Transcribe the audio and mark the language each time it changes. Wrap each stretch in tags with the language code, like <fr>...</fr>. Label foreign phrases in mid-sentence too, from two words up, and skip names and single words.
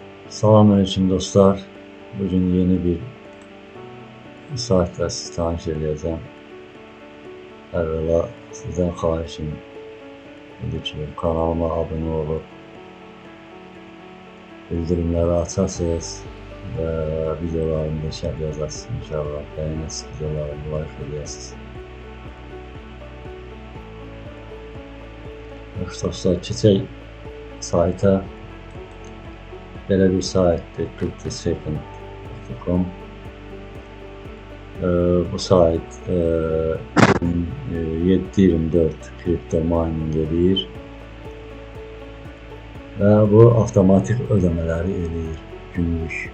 <tr>Selamünaleyküm dostlar. Bugün yeni bir saytla sizi tanış edeceğim. Evvela sizden</tr> <az>xahişim budur ki</az> <tr>kanalıma abone olup bildirimleri açarsınız ve videolarımı da</tr> <az>şərh yazarsınız.</az> <tr>İnşallah beğenirsiniz,</tr> <az>videolarımı like edəsiniz. Dostlar, keçək sayta. Belə bir saytdır, cryptosecond.com. Bu sayt 7/24 kripto mining edir və bu avtomatik ödəmələri edir günlük.</az>